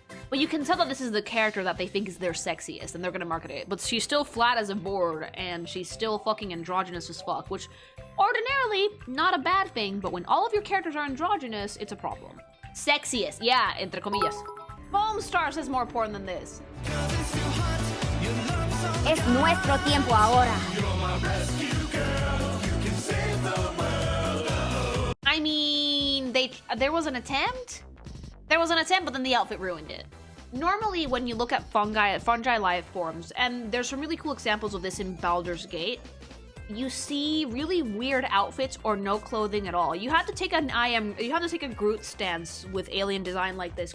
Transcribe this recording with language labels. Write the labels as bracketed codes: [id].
[en] But you can tell that this is the character that they think is their sexiest, and they're gonna market it. But she's still flat as a board, and she's still fucking androgynous as fuck, which ordinarily, not a bad thing, but when all of your characters are androgynous, it's a problem. Sexiest, yeah, [es] entre comillas. [en] Foam Stars is more important than this. [es] Es nuestro tiempo ahora. [en] I mean, there was an attempt? There was an attempt, but then the outfit ruined it. Normally, when you look at fungi life forms, and there's some really cool examples of this in Baldur's Gate, you see really weird outfits or no clothing at all. You have to take a Groot stance with alien design like this.